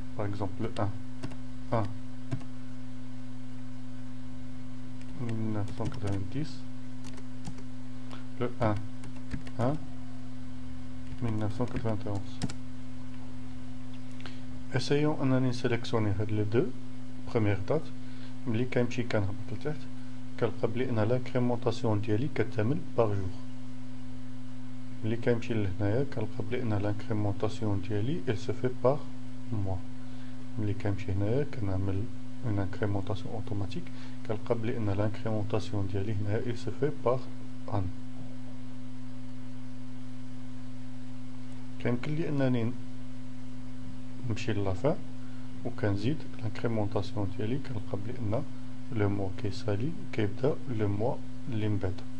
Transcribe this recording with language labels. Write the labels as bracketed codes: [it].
[fr] Par exemple, le 1 1990, le 1-1-1991. Essayons de sélectionner les deux premières dates. [ar] ملي كنمشي كنهبط لتحت كنلقى بلي ان l'incrémentation ديالي كتعمل [fr] par jour. [ar] ملي كنمشي لهنايا كنلقى بلي ان l'incrémentation ديالي [fr] elle se fait par mois. [ar] ملي كنمشي هنايا كنعمل [fr] une incrémentation automatique. [ar] كنلقى بلي ان l'incrémentation ديالي هنايا [fr] il se fait par an. [ar] كيمكن لي انني نمشي لافان وكنزيد l'incrémentation ديالي كنلقى بلي ان لو موا كيسالي كيبدا لو موا اللي من بعد.